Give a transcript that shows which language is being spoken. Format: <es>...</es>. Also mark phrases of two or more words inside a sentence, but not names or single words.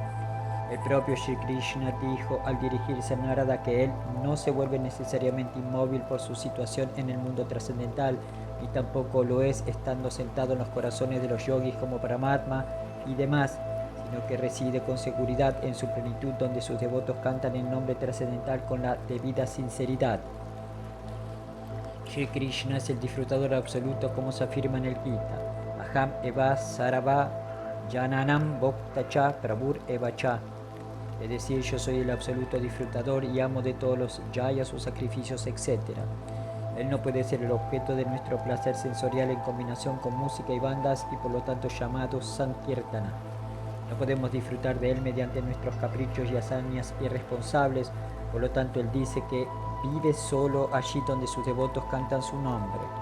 <es>El propio Shri Krishna dijo al dirigirse a Narada que él no se vuelve necesariamente inmóvil por su situación en el mundo trascendental, ni tampoco lo es estando sentado en los corazones de los yogis como Paramatma y demás, sino que reside con seguridad en su plenitud, donde sus devotos cantan el nombre trascendental con la debida sinceridad. Shri Krishna es el disfrutador absoluto, como se afirma en el Gita.</es> <sa>अहं हि सर्व यज्ञानां भोक्ता च प्रभुर् एव च.</sa> <es>Es decir, yo soy el absoluto disfrutador y amo de todos los yayas o sacrificios, etc. Él no puede ser el objeto de nuestro placer sensorial en combinación con música y bandas y por lo tanto llamado Sankirtana. No podemos disfrutar de él mediante nuestros caprichos y hazañas irresponsables, por lo tanto él dice que vive solo allí donde sus devotos cantan su nombre.</es>